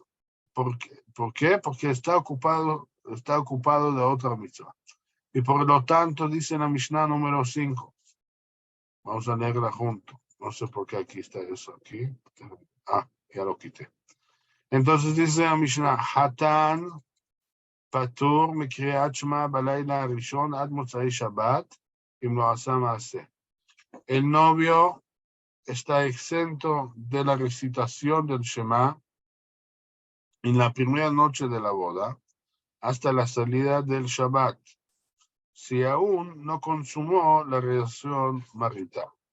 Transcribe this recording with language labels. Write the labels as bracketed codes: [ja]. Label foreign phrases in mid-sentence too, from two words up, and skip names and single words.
[es] ¿Por qué? Porque está ocupado de otra mitzvah. Y por lo tanto, dice la Mishnah número 5. Vamos a leerla junto. No sé por qué aquí está eso. Aquí. Ya lo quité. Entonces dice la Mishnah, [he] Hatan פטור מקריאת שמע בלילה הראשון עד מוצאי שבת, אם לא עשה מעשה. [es] El novio está exento de la recitación del Shema en la primera noche de la boda hasta la salida del Shabbat, si aún no consumó la relación marital.